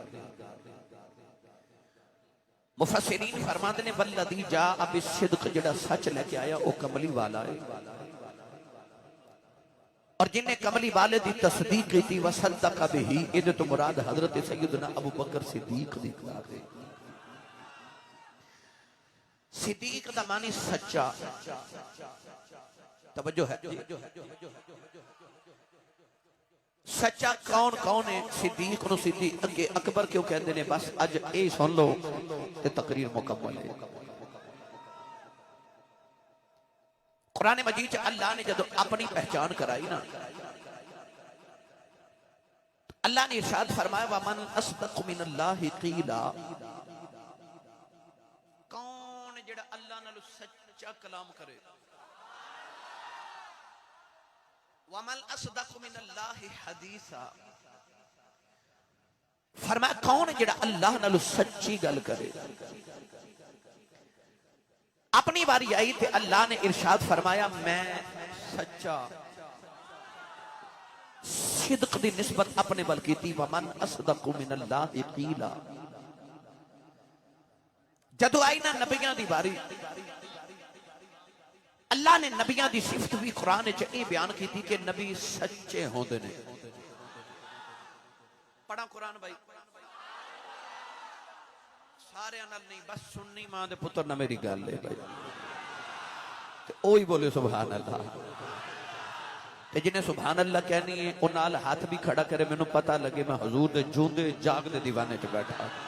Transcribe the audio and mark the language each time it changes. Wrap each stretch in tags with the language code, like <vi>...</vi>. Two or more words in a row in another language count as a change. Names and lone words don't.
<pa>مفسرین فرماتے نیں</pa> <ar>والذي جاء بالصدق</ar> <pa>جیہڑا سچ لیکے آیا وہ کملی والا ہے اور جنہیں کملی والے دی تصدیق کی تھی</pa> <ar>وصدق به</ar> <pa>ایہدے تو مراد حضرت سیدنا ابو بکر صدیق دی ذات ہے. صدیق دا معنی سچا، توجہ ہے.</pa> <ur>سچا کون کون ہے?</ur> <pa>صدیق نوں صدیق اگے اکبر کیوں کہتے ہیں? بس اج یہ سن لو تے تقریر مکمل ہے. قرآن مجید چ اللہ نے جب اپنی پہچان کرائی نا، اللہ نے ارشاد فرمایا</pa> <ar>ومن أصدق من الله قيلا,</ar> <pa>کون جیہڑا اللہ نال سچا کلام کرے.</pa> <ar>ومن أصدق من الله حديثا,</ar> <pa>فرمایا کون جیہڑا اللہ نال سچی گل کرے. اپنی باری آئی تھے اللہ نے ارشاد فرمایا میں سچا، صدق دی نسبت اپنے ول کی تھی</pa> <ar>ومن أصدق من الله قيلا.</ar> <pa>جدوں آئی نا نبیاں دی باری، اللہ نے نبیاں دی صفت بھی قرآن چ یہ بیان کی تھی کہ نبی سچے ہوندے نیں. پڑھا قرآن بھائی سارے نال نہیں بس سنی ماں دے پتر نا میری گل ہے بھائی تے اوہی بولے</pa> <ar>سبحان الله</ar> <pa>تے جنہیں</pa> <ar>سبحان الله</ar> <pa>کہنی ہے وہ نال ہاتھ بھی کھڑا کرے مینوں پتا لگے میں حضور دے جیوندے جاگدے دیوانے چ بیٹھا</pa>